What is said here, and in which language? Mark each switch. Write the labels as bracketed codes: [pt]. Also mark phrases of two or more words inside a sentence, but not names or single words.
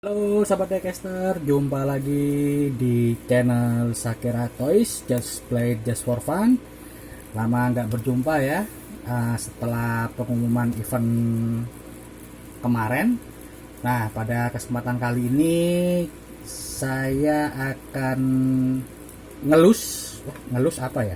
[id] Halo sahabat diecast, jumpa lagi di channel Sakira Toys, [en] Just Play Just for Fun. [id] Lama nggak berjumpa ya, setelah pengumuman event kemarin. Nah, pada kesempatan kali ini saya akan ngelus, ngelus apa ya?